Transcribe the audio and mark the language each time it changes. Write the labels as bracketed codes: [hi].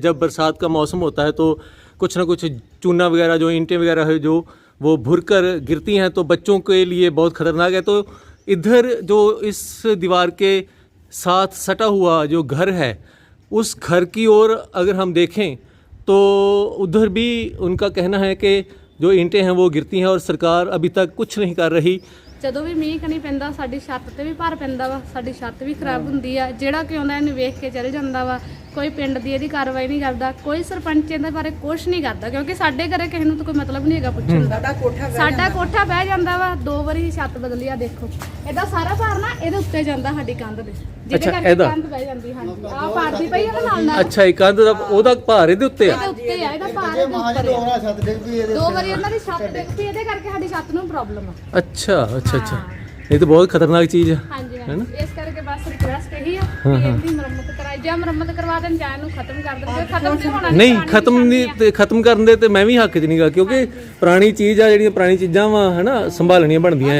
[hi] जब बरसात का मौसम होता है तो कुछ ना कुछ चूना वगैरह जो ईंटें वगैरह है जो वो भुर कर गिरती हैं, तो बच्चों के लिए बहुत ख़तरनाक है। तो इधर जो इस दीवार के साथ सटा हुआ जो घर है, उस घर की ओर अगर हम देखें तो उधर भी उनका कहना है कि जो ईंटें हैं वो गिरती हैं और सरकार अभी तक कुछ नहीं कर रही। [pa] ਜਦੋਂ ਵੀ ਮੀਂਹ ਕਣੀ ਪੈਂਦਾ ਸਾਡੀ ਛੱਤ ਤੇ ਵੀ ਭਰ ਪੈਂਦਾ ਵਾ, ਸਾਡੀ ਛੱਤ ਵੀ ਖਰਾਬ ਹੁੰਦੀ ਆ। ਜਿਹੜਾ ਕਿ ਆਉਂਦਾ ਇਹਨੂੰ ਵੇਖ ਕੇ ਚਲੇ ਜਾਂਦਾ ਵਾ। ਕੋਈ ਪਿੰਡ ਦੀ ਇਹਦੀ ਕਾਰਵਾਈ ਨਹੀਂ ਕਰਦਾ, ਕੋਈ ਸਰਪੰਚ ਇਹਦੇ ਬਾਰੇ ਕੁਝ ਨਹੀਂ ਕਰਦਾ, ਕਿਉਂਕਿ ਸਾਡੇ ਘਰੇ ਕਿਸੇ ਨੂੰ ਤਾਂ ਕੋਈ ਮਤਲਬ ਨਹੀਂ ਹੈਗਾ ਪੁੱਛਣ ਦਾ। ਸਾਡਾ ਕੋਠਾ ਬਹਿ ਜਾਂਦਾ ਵਾ, 2 ਵਾਰੀ ਛੱਤ ਬਦਲੀ ਆ। ਦੇਖੋ ਇਹਦਾ ਸਾਰਾ ਭਾਰ ਨਾ ਇਹਦੇ ਉੱਤੇ ਜਾਂਦਾ ਸਾਡੀ ਕੰਧ ਦੇ, ਜਿਹਦੇ ਕਰਕੇ ਕੰਧ ਬਹਿ ਜਾਂਦੀ। ਹਾਂਜੀ ਆ ਭਾਰਦੀ ਪਈ ਆ ਨਾਲ ਨਾਲ। ਅੱਛਾ, ਇਹ ਕੰਧ ਦਾ ਉਹਦਾ ਭਾਰ ਇਹਦੇ ਉੱਤੇ ਆ? ਇਹਦੇ ਉੱਤੇ ਆ, ਇਹਦਾ ਭਾਰ ਇਹਦੇ ਉੱਪਰ ਆ। 2 ਵਾਰੀ ਇਹਨਾਂ ਦੀ ਛੱਤ ਡਿੱਗ ਪਈ, ਇਹਦੇ ਕਰਕੇ ਸਾਡੀ ਛੱਤ ਨੂੰ ਪ੍ਰੋਬਲਮ ਆ। [hi] अच्छा अच्छा अच्छा, ये तो बहुत खतरनाक चीज़ है। [pa] ਹਾਂਜੀ ਹਾਂਜੀ, ਇਸ ਕਰਕੇ ਬਸ ਰਿਕਵੈਸਟ ਇਹੀ ਆ ਕਿ ਇਹਦੀ ਮੁਰੰਮਤ ਕਰਾਈ ਜਾਂ ਮੁਰੰਮਤ ਕਰਵਾ ਦੇਣ ਜਾਂ ਇਹਨੂੰ ਖਤਮ ਕਰ ਦੇਣ। ਖਤਮ ਨਹੀਂ ਹੋਣਾ ਨਹੀਂ ਖਤਮ ਨਹੀਂ ਤੇ ਖਤਮ ਕਰਨ ਦੇ ਤੇ ਮੈਂ ਵੀ ਹੱਕ 'ਚ ਨਹੀਂਗਾ, ਕਿਉਂਕਿ ਪੁਰਾਣੀ ਚੀਜ਼ ਆ, ਜਿਹੜੀਆਂ ਪੁਰਾਣੀ ਚੀਜ਼ਾਂ ਵਾ ਹਨਾ ਸੰਭਾਲਣੀਆਂ ਬਣਦੀਆਂ ਆ।